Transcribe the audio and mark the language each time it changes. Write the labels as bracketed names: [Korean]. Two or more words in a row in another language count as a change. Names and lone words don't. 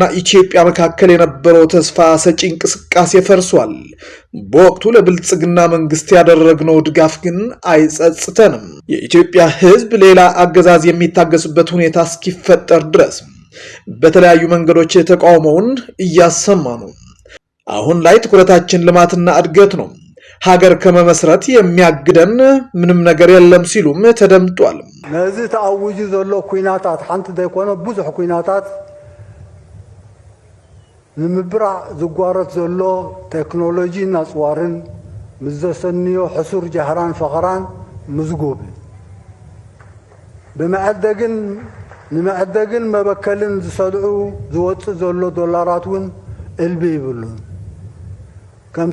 [Amharic] ኢትዮጵያ መካከል የነበረው ተስፋ ሰጪ እንቅስቃሴ ፈርሷል። በወቅቱ ለብልጽግና መንግስት ያደረግነው ድጋፍ ግን አይጸጽተንም። የኢትዮጵያ ህዝብ ሌላ አገዛዝ የሚታገስበት ሁኔታ እስኪፈጠር ድረስ በተለያዩ መንገዶች ተቃውሞውን እያሰማ ነው። አሁን ላይ ትኩረታችን ልማትና እድገት ነው። ሀገር ከመመስረት የሚያግደን ምንም ነገር የለም ሲሉም ተደምጧል። [Tigrinya] ነዚህ ተአውጁ ዘሎ ኩናታት ሓንቲ ዘይኮነ ብዙሕ ኩናታት ንምብራዕ ዝጓረት ዘሎ ቴክኖሎጂ ናጽዋርን ምዘሰንዮ ሕሱር ጃህራን ፈኸራን ምዝጉብ ንመዕደግን መበከልን ዝሰልዑ ዝወፅእ ዘሎ ዶላራት እውን እልቢ ይብሉን። ከም